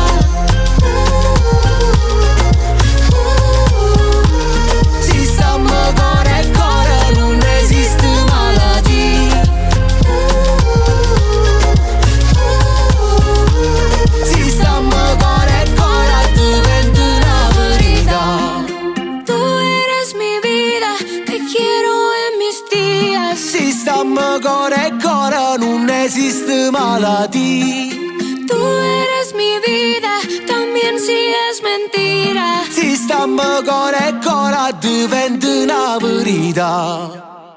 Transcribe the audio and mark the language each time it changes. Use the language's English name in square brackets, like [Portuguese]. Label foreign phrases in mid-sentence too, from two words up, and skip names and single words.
[Italian] Si stiamo cuore e cuore, non esiste malattia. Si stiamo cuore e cuore, diventa una verità. [Spanish] Tú eres mi vida, te quiero en mis días. [Italian] Si stiamo cuore e cuore, non esiste malattia. [Spanish] Tú eres mi vida, también si es mentira. [Italian] Si stiamo cuore e cuore, diventa una verità.